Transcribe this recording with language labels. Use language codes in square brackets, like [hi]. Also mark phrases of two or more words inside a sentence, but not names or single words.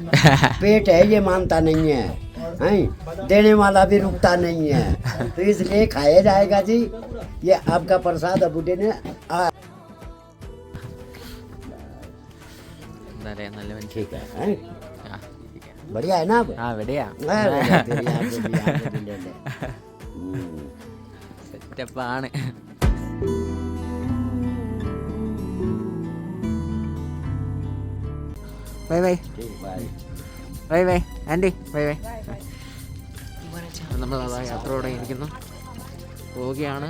[hi] पेट है ये मानता नहीं है, देने वाला भी रुकता नहीं है, तो इसलिए खाया जाएगा जी। ये आपका प्रसाद बूढ़े ने ठीक है, बढ़िया है ना? हाँ बढ़िया സെറ്റപ്പാണ്. [en] bye bye bye bye aunty, bye bye. [ml] നമ്മൾ അതാ യാത്ര തുടങ്ങിയിരിക്കുന്നു, പോവുകയാണ്.